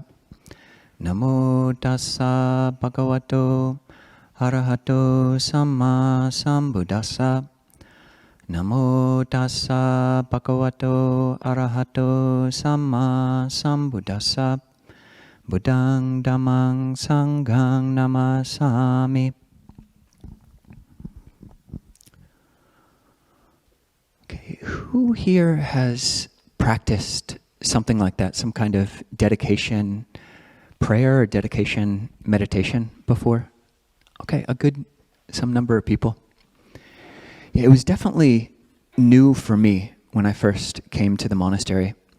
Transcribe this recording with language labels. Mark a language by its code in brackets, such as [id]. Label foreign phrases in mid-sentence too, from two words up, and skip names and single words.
[pi] Namo tassa bhagavato arahato samma sambuddhassa. Namo tassa bhagavato arahato samma sambuddhassa. Buddhang dhammang sanghang namasami. [en] Okay, who here has practiced something like that, some kind of dedication prayer or dedication meditation before? Okay, some number of people. Yeah, it was definitely new for me when I first came to the monastery.